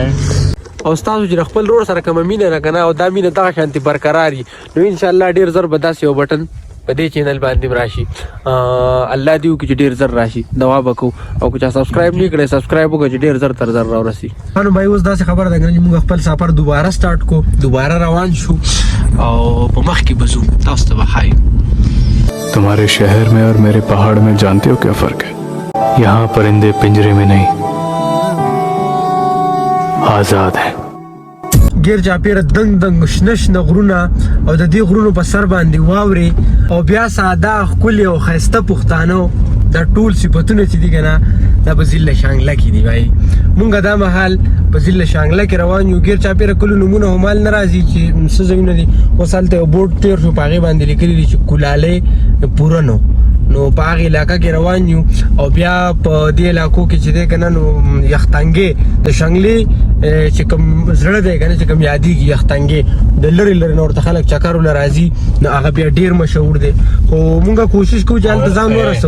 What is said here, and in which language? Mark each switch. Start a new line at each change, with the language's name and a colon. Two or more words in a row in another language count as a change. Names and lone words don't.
Pashto: او تاسو چې خپل رور سره کوم مینه نه کنه او دا مینه دغه شانتي برقراري نو
Arabic: ان شاء الله
Pashto: ډیر زر به داسې یو بټن په دې چینل باندې راشي الله دې وکړي چې ډیر زر راشي دعا وکړو او که چا سبسکرایب نه کړي سبسکرایب وکړي چې ډیر زر تر زر راورسي نو بھائی اوس داسې خبره ده چې موږ خپل سفر دوباره سٹارټ کو دوباره روان شو او په مخ کې بزو تاسو ته وایي
Hindi: तुम्हारे शहर में और मेरे पहाड़ में जानते हो क्या फर्क है यहाँ परिंदे पिंजरे में नहीं आजाद हैं
Pashto: ګیر چاپیره دنګ شنه غرونه او د دې غرونو په سر باندې واوري او بیا ساده ښکلي او ښایسته پښتانه دا ټول صفتونه چې دي که نه دا په ضلع شانګله کې دي بھائی مونږ دا مهال په ضلع شانګله کې روان یو ګیر چاپیره کلو نومونه همال نه راځي چې څه ځایونه دي اوس هلته یو بورډ تېر شو په هغې باندې لیکلي دي چې کولالۍ پوره نو په هغې علاقه کې روان یو او بیا په دې علاقو کې چې دی که نه نو یختنګې د شانګلې چې کوم زړه دی که نه چې کوم یادېږي یختنګې د لرې نه ورته خلک چکر وله راځي نو هغه بیا ډېر مشهور دی خو مونږ کوشش کوو چې هلته ځان ورسوو